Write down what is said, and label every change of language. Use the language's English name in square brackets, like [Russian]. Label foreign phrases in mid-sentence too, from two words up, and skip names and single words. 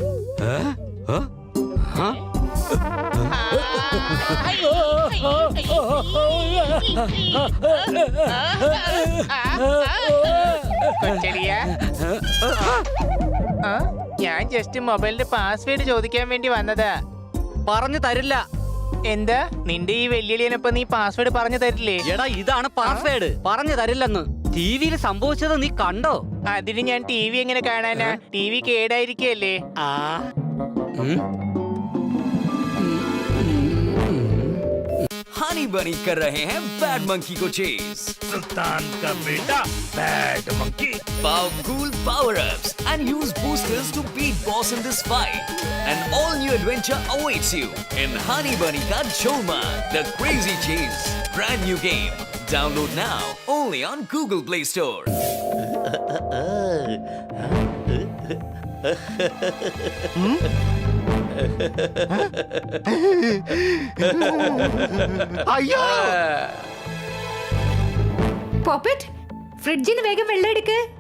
[Malayalam] ഞാൻ ജസ്റ്റ് മൊബൈലിന്റെ പാസ്വേഡ് ചോദിക്കാൻ വേണ്ടി വന്നതാ. പറഞ്ഞു തരില്ല. എന്താ നിന്റെ ഈ വെല്ലുവിളിയനൊപ്പം നീ പാസ്വേഡ് പറഞ്ഞു തരില്ലേ? എടാ, ഇതാണ് പാസ്വേഡ്. പറഞ്ഞു തരില്ലെന്ന്. ടിവിയിൽ സംഭവിച്ചത് നീ കണ്ടോ? അതിന് ഞാൻ ടി വി എങ്ങനെ കാണാനാ? ടി വി കേടായിരിക്കല്ലേ? [Hindi] हनी बनी कर रहे हैं बैड मंकी को चेज। सुल्तान का बेटा बैड मंकी। [English] Powerful power-ups and use boosters to beat boss in this fight. An all-new adventure awaits you in Honey Bunny Ka Choma, the Crazy Chase. Brand new game. Download now only on Google Play Store. [Malayalam] അയ്യോ! പോപ്പറ്റ്, ഫ്രിഡ്ജിൽ നിന്ന് വേഗം വെള്ളം എടുക്ക്.